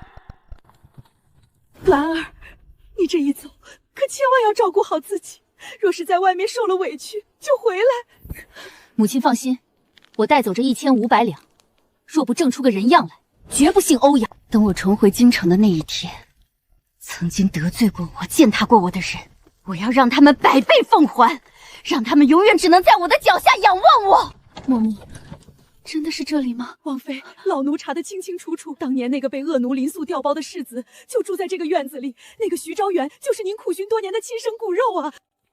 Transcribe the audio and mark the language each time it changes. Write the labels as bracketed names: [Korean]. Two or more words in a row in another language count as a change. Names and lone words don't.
[Chinese] 蘭兒，你這一走，可千萬要照顧好自己，若是在外面受了委屈，就回來。母親放心，我帶走這1500兩，若不掙出個人樣來，絕不姓歐陽。等我重回京城的那一天，曾經得罪過我、踐踏過我的人，我要讓他們100倍奉還，讓他們永遠只能在我的腳下仰望我。嬤嬤，真的是這裡嗎？王妃，老奴查得清清楚楚，當年那個被惡奴林素調包的世子，就住在這個院子裡。那個徐昭遠，就是您苦尋多年的親生骨肉啊！